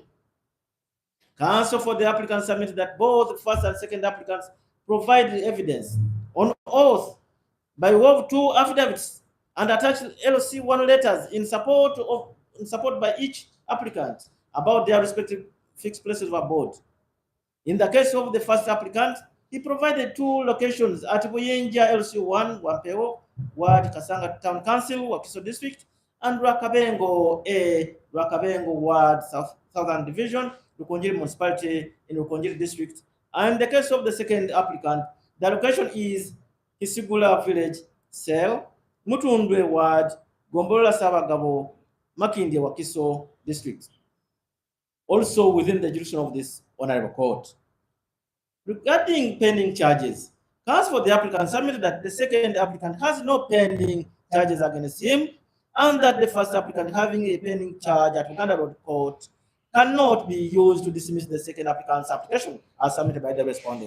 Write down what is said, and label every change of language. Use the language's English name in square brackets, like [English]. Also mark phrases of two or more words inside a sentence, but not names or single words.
[English] Counsel for the applicant submitted that both first and second applicants provided evidence on oath by way of 2 affidavits and attached LC1 letters in support by each applicant about their respective fixed places of abode. In the case of the first applicant, he provided two locations at Buyenja LC1, Wampeo, Ward Kasanga Town Council, Wakiso District, and Rwakabengo A, Rwakabengo Ward Southern Division, Rukonjiri Municipality in Rukonjiri District. And in the case of the second applicant, the location is Kisigula Village, Cell, Mutundwe Ward, Gombolola Sabagabo, Makindi Wakiso District, also within the jurisdiction of this Honorable Court. Regarding pending charges, counsel for the applicant submitted that the second applicant has no pending charges against him, and that the first applicant having a pending charge at Uganda Road Court cannot be used to dismiss the second applicant's application as submitted by the respondent.